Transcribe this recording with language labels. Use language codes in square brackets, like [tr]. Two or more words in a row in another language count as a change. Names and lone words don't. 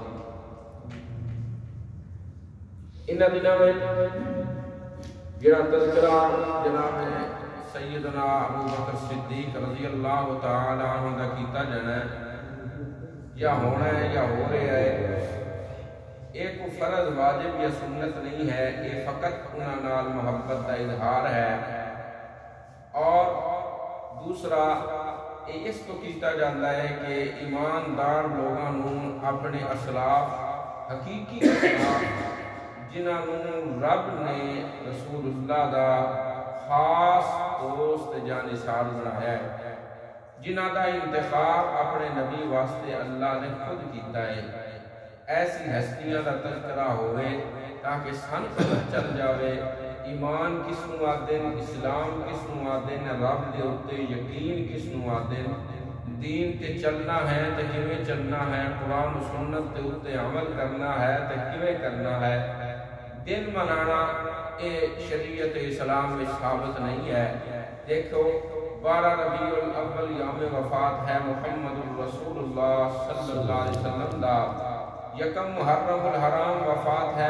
[pa] انہاں دنوں میں جڑا تذکرہ جناب سیدنا ابو بکر صدیق [ar] رضی اللہ تعالی عنہ [pa] دا کیتا جانا ہے یا ہونا ہے یا ہو رہا ہے، ایک فرض واجب یا سنت نہیں ہے، یہ فقط انہاں نال محبت کا اظہار ہے. [ur] اور دوسرا یہ اس کو کیتا جاتا ہے کہ ایماندار لوگوں اپنے اسلاف حقیقی اسلاف جنہوں رب نے رسول اللہ [pa] دا خاص دوست جانثار بنایا ہے، جنہ دا انتخاب اپنے نبی واسطے اللہ نے خود کیتا ہے، ایسی ہستیاں دا تذکرہ ہوئے تاکہ سن پتہ چل جاوے ایمان کس نو آدن، اسلام کس نو آدن، رب دے اتے یقین کس نو آدن، دین تے چلنا ہے تے کیویں چلنا ہے، قرآن و سنت تے اتے عمل کرنا ہے تے کیویں کرنا ہے. [ur] دن منانا اے شریعت اسلام میں ثابت نہیں ہے. دیکھو 12 ربیع الاول یوم وفات ہے محمد الرسول اللہ [ar] صلی اللہ علیہ وسلم [ur] دا، یکم محرم الحرام وفات ہے